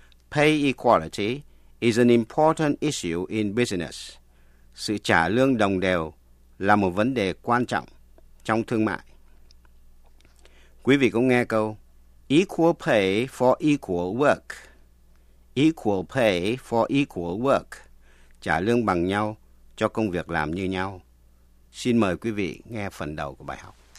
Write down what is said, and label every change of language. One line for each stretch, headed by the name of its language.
English: Pay equality is an important issue in business.
Vietnamese: Sự trả lương đồng đều là một vấn đề quan trọng trong thương mại. Quý vị cũng nghe câu,
English: equal pay for equal work. Equal pay for equal work.
Vietnamese: Trả lương bằng nhau cho công việc làm như nhau. Xin mời quý vị nghe phần đầu của bài học.